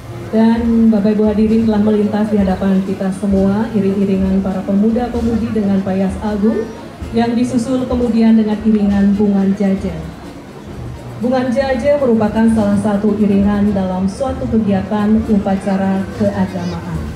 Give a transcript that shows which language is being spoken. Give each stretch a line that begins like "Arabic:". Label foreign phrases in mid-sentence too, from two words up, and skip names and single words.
Indonesian: Dan Bapak Ibu hadirin telah melintas di hadapan kita semua iring-iringan para pemuda-pemudi dengan payas agung yang disusul kemudian dengan iringan bungan jaja. Bungan jaja merupakan salah satu iringan dalam suatu kegiatan upacara keagamaan.